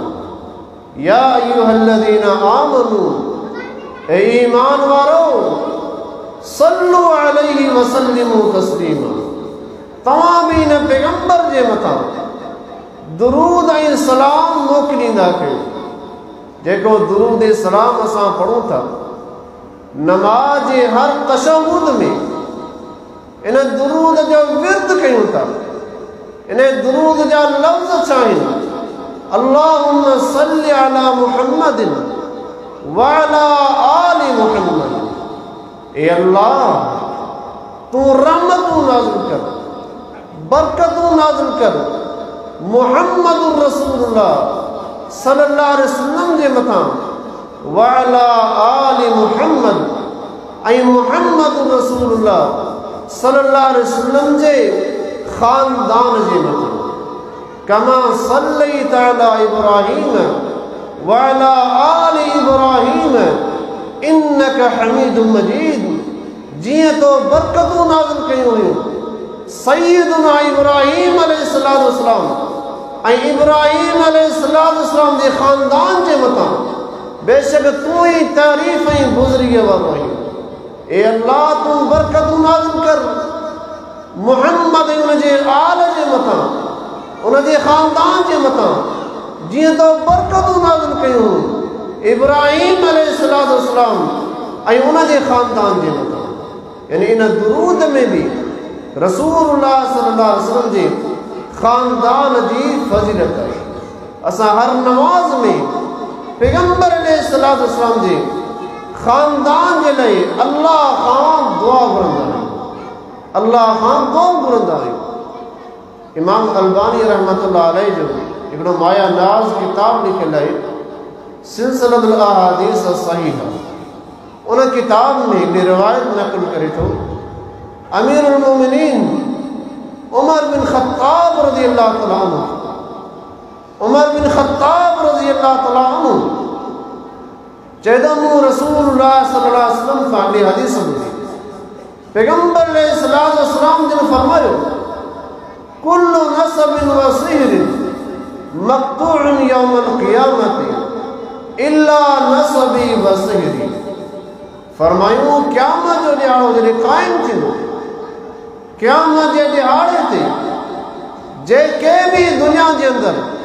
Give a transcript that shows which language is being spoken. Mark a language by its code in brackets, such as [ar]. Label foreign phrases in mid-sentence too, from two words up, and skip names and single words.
[ar] يا أيها الذين آمنوا [sd] ए ईमान वारो [ar] صلوا عليه وسلموا تسليما [sd] तव्हां बि इन पैगंबर जे मथां दुरूद ऐं सलाम मोकिलींदा कयो। जेको दुरूद ऐं सलाम असां पढ़ूं था नमाज़ जे हर तशहुद में इन दुरूद जो विर्द कयूं था। इन दुरूद जा लफ़्ज़ छा आहिनि [ar] اللهم صل على محمد وعلى آل محمد. [sd] ए अल्लाह तू रहमतूं नाज़िल कर बरकतूं नाज़िल कर मुहम्मदुर [ar] رسول الله صلى الله عليه وسلم [sd] जे मथां [ar] وعلى آل محمد ऐं محمد رسول الله صلى الله عليه وسلم [sd] जे ख़ानदान जे मथां [ar] كما صليت على إبراهيم وعلى آل إبراهيم إنك حميد مجيد. [sd] जीअं तो बरकतूं नाज़िल कयूं हुयूं सैयदना इब्राहीम अलैहिस्सलाम ऐं इब्राहीम अलैहिस्सलाम जे ख़ानदान जे मथां बेशक तू ही तारीफ़ ऐं गुज़रिया वारो आहीं। ए अल्लाह तू बरकतूं नाज़िल कर मुहम्मद ऐं उन जे आल जे मथां उन जे ख़ानदान जे मथां जियां तो बरकतूं नाज़िल कयूं इब्राहीम अलैहिस्सलाम ऐं उन जे ख़ानदान जे मथां। यानी इन दुरूद में भी [ar] رسول الله صلى الله عليه وسلم [sd] जे ख़ानदान जी फज़ीलत आहे। असां हर नमाज में पैगंबर अलैहिस्सलाम जे ख़ानदान जे लाइ अल्लाह खां दुआ घुरंदा आहियूं, अल्लाह खां दुआ घुरंदा आहियूं। इमाम अलबानी [ar] رحمة الله عليه [sd] जो हिकिड़ो माया नाज़ किताब लिखियलु आहे सिलसिलतुल अहादीस सहीह। उन किताब में हिकिड़ी रिवायत नक़ल करे थो अमीरुल मोमिनीन उमर बिन ख़त्ताब [ar] رضي الله تعالى عنه, [sd] उमर बिन ख़त्ताब [ar] رضي الله تعالى عنه [sd] चवंदा मूं [ar] رسول الله صلى الله عليه وسلم [sd] खां हिकिड़ी हदीस ॿुधी। पैगंबर अलैहिस्सलाम जिन फरमायो [ar] كل نسب وصهر مقطوع يوم القيامة إلا نسبي وصهري. [sd] फरमायूं क़यामत जो ॾियारो जॾहिं क़ाइमु थींदो, क़यामत जे ॾिहाड़े ते जेके बि दुनिया जे अंदरि